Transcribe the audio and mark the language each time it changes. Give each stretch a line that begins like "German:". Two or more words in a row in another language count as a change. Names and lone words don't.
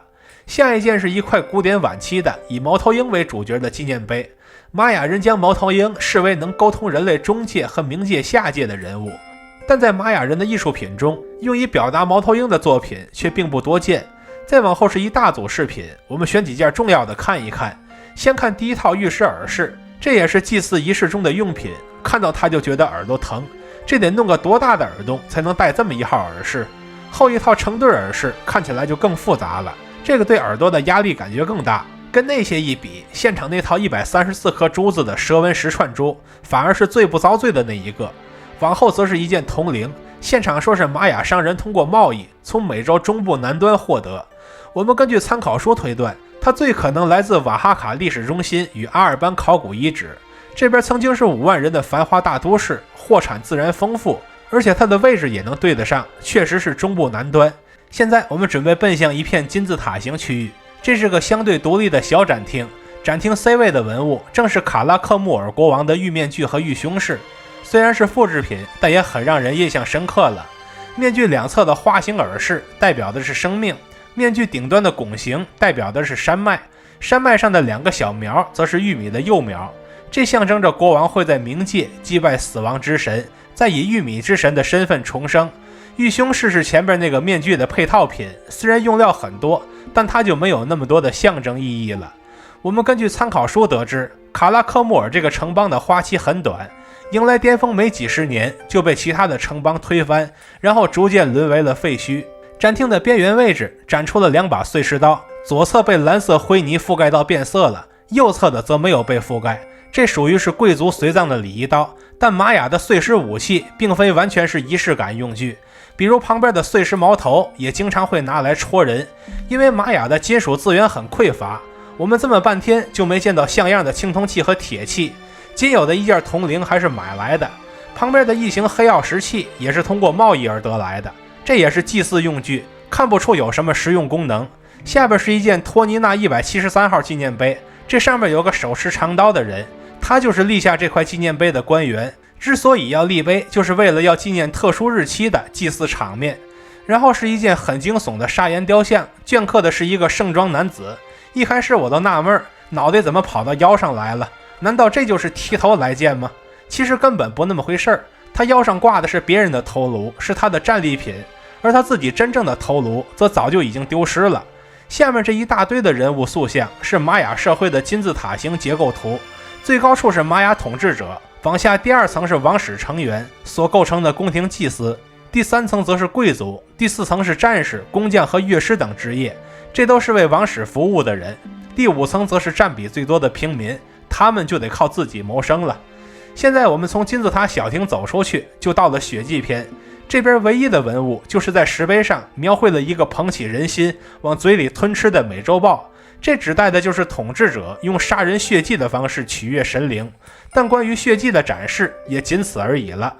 Chinese: 下一件是一塊古典晚期的以猫头鷹為主角的紀念碑，瑪雅人將貓頭鷹視為能溝通人類中界和冥界下界的人物，但在瑪雅人的藝術品中，用以表達貓頭鷹的作品卻並不多見。再往後是一大組飾品，我們選幾件重要的看一看。先看第一套玉石耳飾，這也是祭祀儀式中的用品，看到它就覺得耳朵疼，這得弄個多大的耳洞才能戴這麼一號耳飾。後一套成對耳飾看起來就更複雜了，這個對耳朵的壓力感覺更大。跟那些一比，現場那套134顆珠子的蛇紋石串珠反而是最不遭罪的那一個。往後則是一件铜铃，现场說是瑪雅商人通過貿易從美洲中部南端獲得。我們根據參考書推斷，它最可能來自瓦哈卡歷史中心與阿爾班考古遺址。這邊曾經是5萬人的繁華大都市，貨產自然豐富，而且它的位置也能對得上，確實是中部南端。現在我們準備奔向一片金字塔形區域，這是個相對獨立的小展廳。展廳 C 位的文物正是卡拉克穆爾國王的玉面具和玉胸飾，雖然是複製品，但也很讓人印象深刻了。面具兩側的花形耳飾代表的是生命，面具頂端的拱形代表的是山脈，山脈上的2個小苗則是玉米的幼苗，這象徵着國王會在冥界祭拜死亡之神，再以玉米之神的身份重生。玉胸飾是前邊那個面具的配套品，雖然用料很多，但它就沒有那麼多的象徵意義了。我們根據參考書得知，卡拉克穆爾這個城邦的花期很短，迎來巔峰沒幾十年就被其他的城邦推翻，然後逐漸淪為了廢墟。展廳的邊緣位置展出了2把碎石刀，左側被藍色灰泥覆蓋到變色了，右側的則沒有被覆蓋，這屬於是貴族隨葬的禮儀刀。但瑪雅的碎石武器並非完全是儀式感用具，比如旁邊的碎石矛頭也經常會拿來戳人，因為瑪雅的金屬資源很匱乏，我們這麼半天就沒見到像樣的青銅器和鐵器，僅有的一件銅鈴還是買來的。旁邊的一型黑曜石器也是通過貿易而得來的，這也是祭祀用具，看不出有什麼實用功能。下邊是一件托尼娜173號紀念碑，這上面有個手持長刀的人，他就是立下這塊紀念碑的官员。之所以要立碑，就是為了要紀念特殊日期的祭祀場面。然後是一件很驚悚的砂岩雕像，鐫刻的是一個盛裝男子。一開始我都納悶，腦袋怎麼跑到腰上來了？難道這就是提頭來見嗎？其實根本不那麼回事兒，他腰上掛的是別人的頭顱，是他的戰利品，而他自己真正的頭顱則早就已經丟失了。下面這一大堆的人物塑像是瑪雅社會的金字塔形結構圖，最高處是瑪雅統治者，往下第2層是王室成員所構成的宮廷祭司，第3層則是貴族，第4層是戰士、工匠和樂師等職業，這都是為王室服務的人。第5層則是佔比最多的平民，他們就得靠自己謀生了。現在我們從金字塔小廳走出去，就到了血祭篇。這邊唯一的文物就是在石碑上描繪了一個捧起人心往嘴裡吞吃的美洲豹，這指代的就是統治者用杀人血祭的方式取悅神灵，但關於血祭的展示也僅此而已了。